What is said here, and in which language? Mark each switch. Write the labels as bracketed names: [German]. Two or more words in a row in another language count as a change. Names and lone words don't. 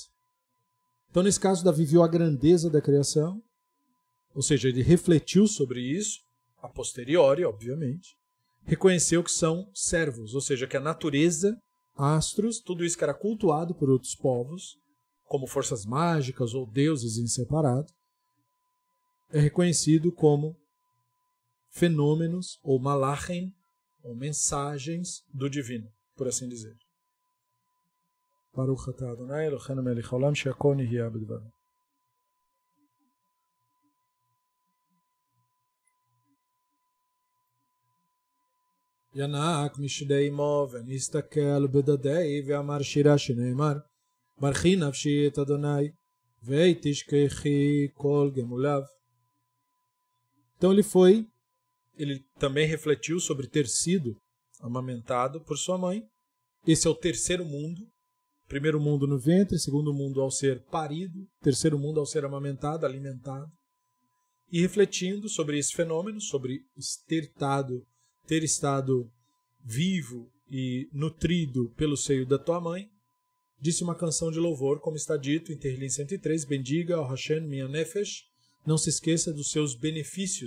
[Portuguese] Então, nesse caso, Davi viu a grandeza da criação, ou seja, ele refletiu sobre isso, a posteriori, obviamente, reconheceu que são servos, ou seja, que a natureza, astros, tudo isso que era cultuado por outros povos, como forças mágicas ou deuses em separado, é reconhecido como fenômenos, ou malachim, ou mensagens do divino, por assim dizer. [Hebrew] ברוך אתה ה׳ אלוהינו מלך העולם שהכל נהיה בדברו. ינק משדי אמו ונסתכל בדדי ואמר שירה שנאמר ברכי נפשי את אדוני ותשכחי כל גמוליו. [Portuguese] Então ele também refletiu sobre ter sido amamentado por sua mãe. Esse é o terceiro mundo. Primeiro mundo no ventre, segundo mundo ao ser parido, terceiro mundo ao ser amamentado, alimentado. E refletindo sobre esse fenômeno, sobre ter ter estado vivo e nutrido pelo seio da tua mãe, disse uma canção de louvor, como está dito em Tehillim 103, bendiga ao Hashem minha nefesh, não se esqueça dos seus benefícios.